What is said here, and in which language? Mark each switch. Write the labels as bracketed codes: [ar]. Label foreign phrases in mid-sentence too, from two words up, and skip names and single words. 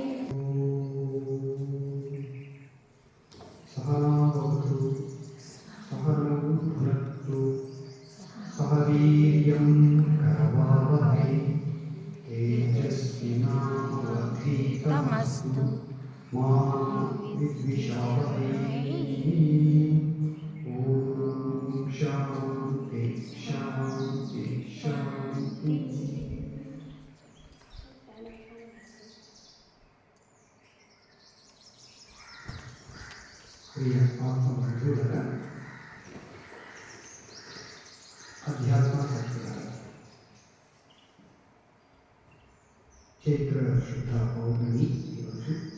[sa] सहनावतु सहनौ भुनक्तु सह वीर्यं करवावहै तेजस्विनावधीतमस्तु मा विद्विषावहै। ॐ शान्ति शान्ति शान्ति। [te] ప్రియ ఆత్మబంధువులరా, అధ్యాత్మ సత్యులారా, చైత్ర శుద్ధ పౌర్ణమి ఈరోజు